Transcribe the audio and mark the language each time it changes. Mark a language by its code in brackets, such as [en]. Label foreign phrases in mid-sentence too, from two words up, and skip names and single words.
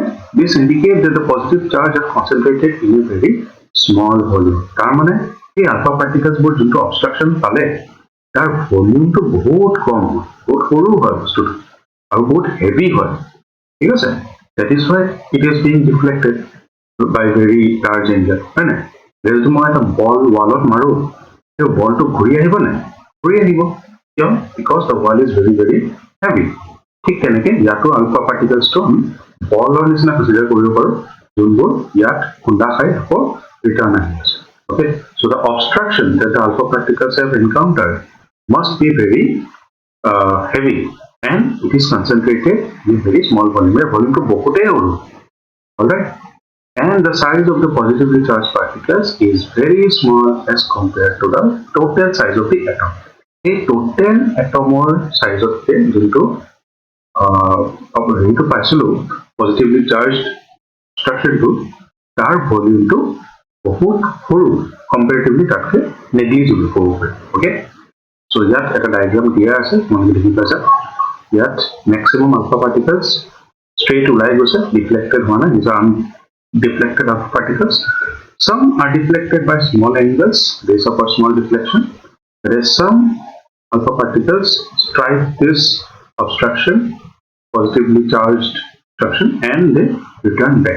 [en] this indicate that the positive charge are concentrated in a very small volume. [as] তাৰ মানে এই [en] alpha particles [as] যোনটো অবষ্ট্ৰাকশ্যন পালে তাৰ ভলিউমটো বহুত কম হয়, বহুত সৰু হয় বস্তুটো, আৰু বহুত হেভি হয়। ঠিক আছে, [en] that is why it is being deflected by very large angle, [as] হয় নাই? যদি মই এটা বল ৱালত মাৰো, সেই বলটো ঘূৰি আহিব নাই? ঘূৰি আহিব। কিয়? [en] বিকজ the wall is very very heavy. [as] ঠিক তেনেকে ইয়াতো [en] alpha particles [as] আমি বলৰ নিচিনা কনচিডাৰ কৰিব পাৰো, যোনবোৰ ইয়াত খুন্দা খাই আকৌ ৰিটাৰ্ণ আহি আছে। [en] ওকে, so the obstruction that the alpha particles have encountered must be very heavy, and it is concentrated in a very small volume. [as] Volume to বহুতে সৰু। [en] Alright, and the size of the positively charged particles is very small as compared to the total size of the atom. [as] এই [en] total atom [as] ৰ সাইজতকে যোনটো হেৰিটো পাইছিলো [en] positively charged structure, [as] তাৰ ভলিউমটো বহুত সৰু, কম্পেৰেটিভলি তাতকে নেগলিজিবল ক'ব পাৰি। ওকে, চ' ইয়াত এটা ডায়েগ্ৰাম দিয়া আছে, তোমালোকে দেখি পাইছা। ইয়াত [en] maximum alpha particles [as] ষ্ট্ৰেইট ওলাই গৈছে, ডিফ্লেক্টেড হোৱা নাই, [en] these are undeflected alpha particles. Some are deflected by small angles, they suffer small deflection, whereas some alpha particles strike this obstruction, positively charged obstruction, and they return back.